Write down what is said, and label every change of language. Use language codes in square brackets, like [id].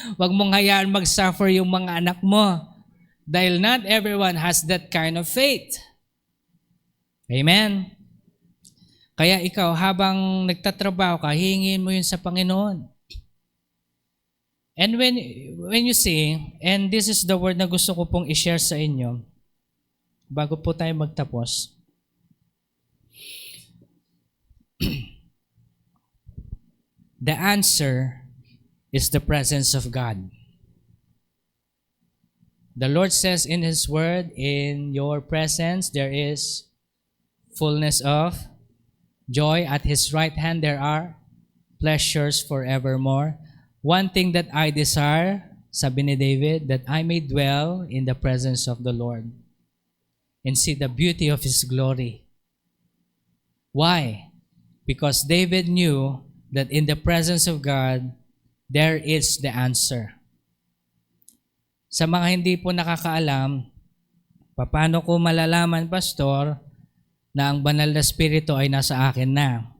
[tl] Wag mong hayaan mag-suffer yung mga anak mo. Dahil [en] not everyone has that kind of faith. [tl] Amen? Kaya ikaw, habang nagtatrabaho ka, hihingin mo yun sa Panginoon. [en] And when you see, and this is the word [tl] na gusto ko pong i-share sa inyo, bago po tayo magtapos. [en] The answer is the presence of God. The Lord says in His Word, in your presence there is fullness of joy. At His right hand there are pleasures forevermore. One thing that I desire, [tl] sabi ni David, [en] that I may dwell in the presence of the Lord and see the beauty of His glory. Why? Because David knew that in the presence of God, there is the answer. [tl] Sa mga hindi po nakakaalam, paano ko malalaman, Pastor, na ang banal na spirito ay nasa akin na?